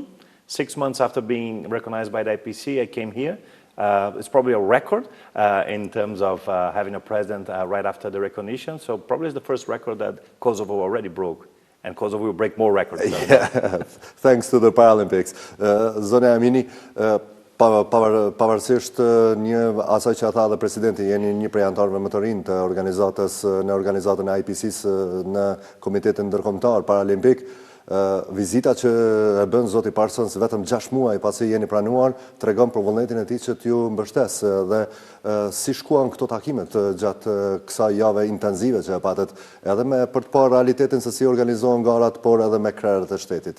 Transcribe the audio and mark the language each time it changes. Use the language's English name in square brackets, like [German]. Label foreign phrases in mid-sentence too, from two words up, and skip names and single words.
[English] 6 months after being recognized by the IPC, I came here. It's probably a record in terms of having a president right after the recognition. So probably it's the first record that Kosovo already broke. And Kosovo will break more records. Yeah, thanks to the Paralympics. [Albanian] Zonja 𝐫𝐤𝐸, pavarësisht asaj që tha dhe presidenti, jeni një prej anëtarëve më të rinj të organizatën e IPC-së në Komitetin Ndërkombëtar Paralimpik. Vizita që e bën zoti Parsons vetëm 6 muaj pasi jeni pranuar, tregon për vullnetin e tij që t'ju mbështes dhe si shkuan këto takimet gjatë kësaj jave intensive që e patët, edhe për të parë realitetin se si organizohen garat, por edhe me krerët e shtetit.